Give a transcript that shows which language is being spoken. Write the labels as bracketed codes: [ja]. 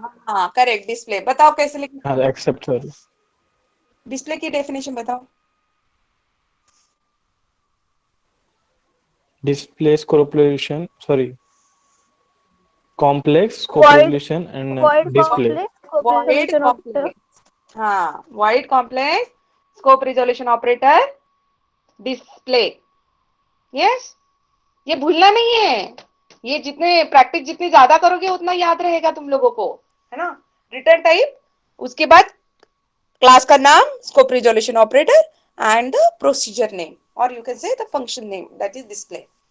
[hi] हाँ correct, display. बताओ कैसे लिखना, हाँ एक्सेप्ट सॉरी। डिस्प्ले की डेफिनेशन बताओ। Display correlation sorry complex correlation and [en] void [hi] display. [en] complex void correlation operator। complex, [hi] हाँ [en] void complex scope resolution operator display, yes. [hi] ये भूलना नहीं है, ये जितने प्रैक्टिस जितनी ज्यादा करोगे उतना याद रहेगा तुम लोगों को, है ना। [en] return type, [hi] उसके बाद क्लास का नाम, [en] Scope resolution operator and the procedure name, और you can say the function name that is display.